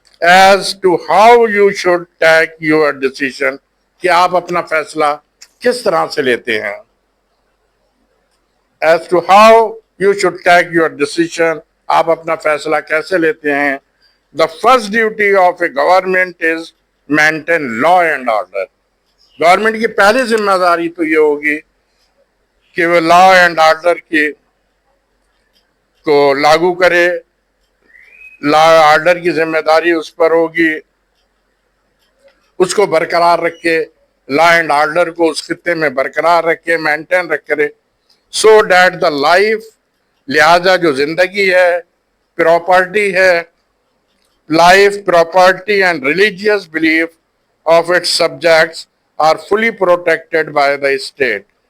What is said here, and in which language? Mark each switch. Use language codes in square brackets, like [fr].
[en] as to how you should take your decision, [hi] कि आप अपना फैसला किस तरह से लेते हैं। [en] as to how you should take your decision, [hi] आप अपना फैसला कैसे लेते हैं। [en] The first duty of a government is maintain law and order. [hi] Government की पहली जिम्मेदारी तो ये होगी कि वो लॉ एंड ऑर्डर की को लागू करे, लॉ ऑर्डर की जिम्मेदारी उस पर होगी, उसको बरकरार रखे, लॉ एंड ऑर्डर को उस खित्ते में बरकरार रखे, मेंटेन रखे, [en] so that the life, [hi] लिहाजा जो जिंदगी है, प्रॉपर्टी है, [en] life, property and religious belief of its subjects are fully protected by the state.